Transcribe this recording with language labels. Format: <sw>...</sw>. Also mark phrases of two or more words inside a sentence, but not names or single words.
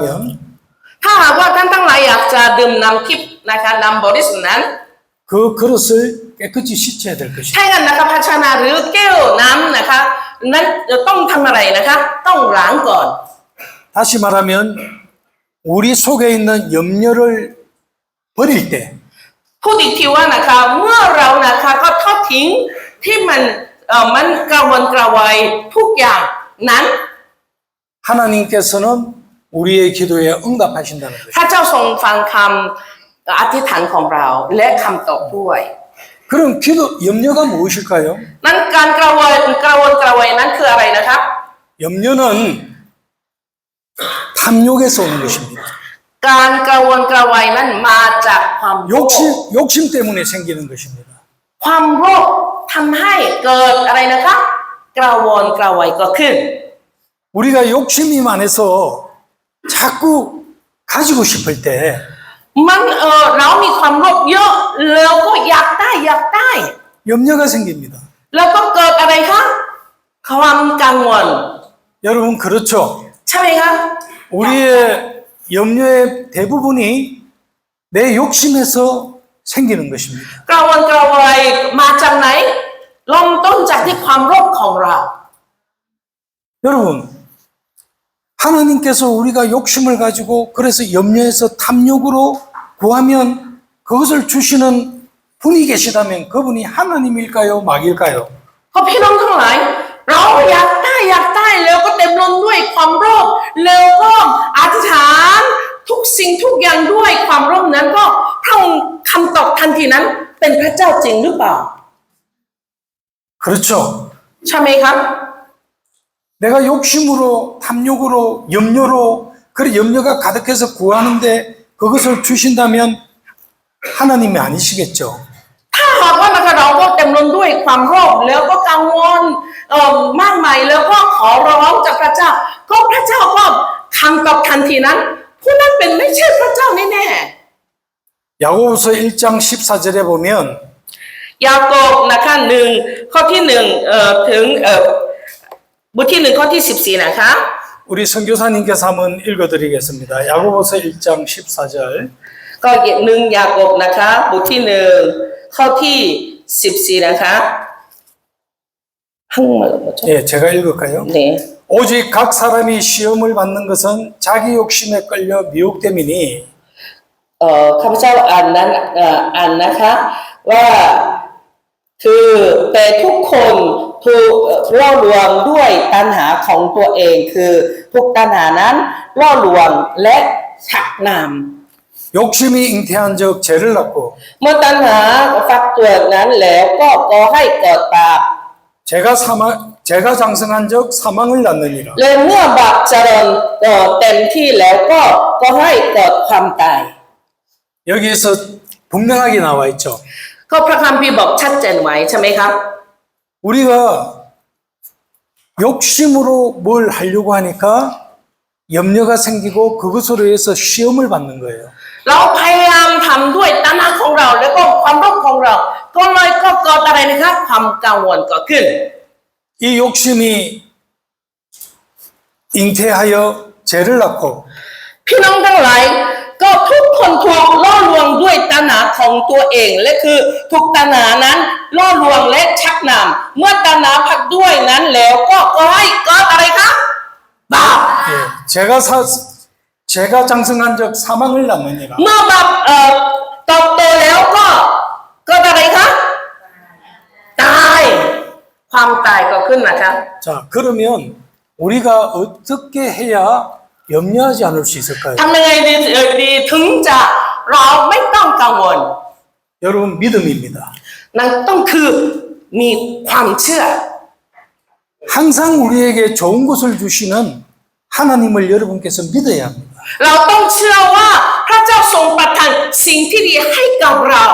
<th>ถ้าหากว่าท่านทั้งหลายอยากจะดื่มน้ำทิพย์นะคะน้ำบริสุทธิ์นั้น</th> <ko>그 그릇을 깨끗이 씻어야 될 것입니다.</ko> <th>ใช่กันนะคะภาชนะหรือแก้วน้ำนะคะนั้นจะต้องทำอะไรนะคะต้องล้างก่อน</th> <ko>다시 말하면 우리 속에 있는 염려를 버릴 때</ko> <th>พูดอีกทีว่านะคะเมื่อเรานะคะก็ทอดทิ้งที่มันกระวนกระวายทุกอย่างนั้น</th> <ko>하나님께서는 우리의 기도에 응답하신다는 것입니다.</ko> <th>พระเจ้าทรงฟังคำอธิษฐานของเราและคำตอบด้วย</th> <ko>그럼 기도 염려가 무엇일까요?</ko> <th>นั้นการกระวนกระวายนั้นคืออะไรนะครับ</th> <ko>염려는 탐욕에서 오는 것입니다.</ko> <th>การกระวนกระวายนั้นมาจากความโลภ</th> <ko>욕심 때문에 생기는 것입니다.</ko> <th>ความโลภทำให้เกิดอะไรนะคะกระวนกระวายเกิดขึ้น</th> <ko>우리가 욕심이 많아서 자꾸 가지고 싶을 때</ko> <th>มันเรามีความโลภเยอะแล้วก็อยากได้</th> <ko>염려가 생깁니다.</ko> <th>แล้วก็เกิดอะไรคะความกังวล</th> <ko>여러분 그렇죠?</ko> <th>ใช่ไหมคะ</th> <ko>우리의 염려의 대부분이 내 욕심에서 생기는 것입니다.</ko> <th>กระวนกระวายมาจากไหนเริ่มต้นจากที่ความโลภของเรา</th> <ko>여러분 하나님께서 우리가 욕심을 가지고 그래서 염려해서 탐욕으로 구하면 그것을 주시는 분이 계시다면 그분이 하나님일까요? 마귀일까요?</ko> <th>เพราะพี่น้องทั้งหลายเราอยากได้แล้วก็เต็มล้นด้วยความโลภแล้วก็อธิษฐานทุกสิ่งทุกอย่างด้วยความโลภนั้นก็พระองค์คำตอบทันทีนั้นเป็นพระเจ้าจริงหรือเปล่า</th> <ko>그렇죠.</ko> <th>ใช่ไหมครับ</th> <ko>내가 욕심으로 탐욕으로 염려로 그래 염려가 가득해서 구하는데 그것을 주신다면 하나님이 아니시겠죠.</ko> <th>ถ้าหากว่านะคะเราก็เต็มล้นด้วยความโลภแล้วก็กังวลมากมายแล้วก็ขอร้องจากพระเจ้าก็พระเจ้าก็คำตอบทันทีนั้นผู้นั้นเป็นไม่ใช่พระเจ้าแน่</th> <ko>야고보서 1장 14절에 보면</ko> <th>ๆยากอบนะคะข้อที่ถึงบทที่1ข้อที่14นะคะ</th> <ko>우리 선교사님께서 한번 읽어드리겠습니다. 야고보서 1장 14절</ko> <th>ก็ยากอบนะคะบทที่1ข้อที่14นะคะ 한국말로</th> <ko>예, 제가 읽을까요? 네. 오직 각 사람이 시험을 받는 것은 자기 욕심에 끌려 미혹됨이니</ko> <th>ข้าพเจ้าอ่านนะคะว่าคือแต่ทุกคนถูกล่อลวงด้วยตัณหาของตัวเองคือทุกตัณหานั้นล่อลวงและชักนำ</th> <ko>욕심이 잉태한 적 죄를 낳고</ko> <th>เมื่อตัณหาฟักตัวนั้นแล้วก็ก่อให้เกิดบาป</th> <ko>제가 장성한 적 사망을 낳느니라.</ko> <th>และเมื่อบาปเจริญเต็มที่แล้วก็ก่อให้เกิดความตาย</th> <ko>여기에서 분명하게 나와 있죠.</ko> <th>ก็พระคัมภีร์บอกชัดเจนไว้ใช่ไหมครับ</th> <ko>우리가 욕심으로 뭘 하려고 하니까 염려가 생기고 그것으로 해서 시험을 받는 거예요.</ko> <th>เราพยายามทำด้วยตัณหาของเราแล้วก็ความโลภของเราก็เลยก็เกิดอะไรนะครับความกังวลเกิดขึ้น</th> <ko>이 욕심이 잉태하여 죄를 낳고</ko> <th>พี่น้องทั้งหลายก็ทุกคนถูกล่อลวงด้วยตัณหาของตัวเองและคือทุกตัณหานั้นล่อลวงและชักนำเมื่อตัณหาพักด้วยนั้นแล้วก็ให้เกิดอะไรครับบาป</th> <ko>예, 제가 장성한 적 사망을 낳느니라.</ko> <th>เมื่อบาปเติบโตแล้วก็เกิดอะไรครับตายความตายก็ขึ้นนะครับ</th> <ko>자, 그러면 우리가 어떻게 해야 염려하지 않을 수 있을까요?</ko> <th>ทำยังไงดีถึงจะเราไม่ต้องกังวล</th> <ko>여러분 믿음입니다.</ko> <th>นั่นต้องคือมีความเชื่อ</th> <ko>항상 우리에게 좋은 것을 주시는 하나님을 여러분께서 믿어야 합니다.</ko> <th>เราต้องเชื่อว่าพระเจ้าทรงประทานสิ่งที่ดีให้กับเรา</th>